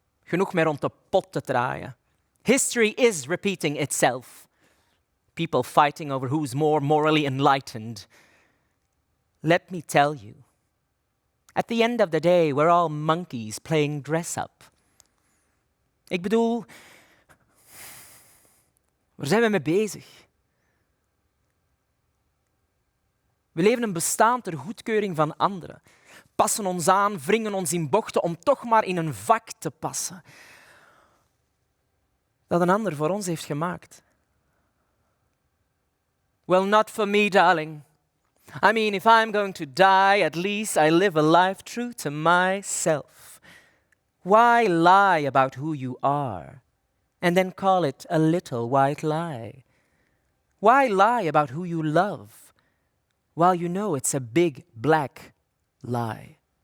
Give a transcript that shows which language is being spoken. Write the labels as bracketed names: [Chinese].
[Dutch] Genoeg meer rond de pot te draaien. [English] History is repeating itself. People fighting over who's more morally enlightened. Let me tell you, at the end of the day, we're all monkeys playing dress-up. [Dutch] Ik bedoel, waar zijn we mee bezig? We leven een bestaan ter goedkeuring van anderen. Passen ons aan, wringen ons in bochten om toch maar in een vak te passen. Dat een ander voor ons heeft gemaakt. [English] Well, not for me, darling. I mean, if I'm going to die, at least I live a life true to myself. Why lie about who you are and then call it a little white lie? Why lie about who you love while you know it's a big black lie?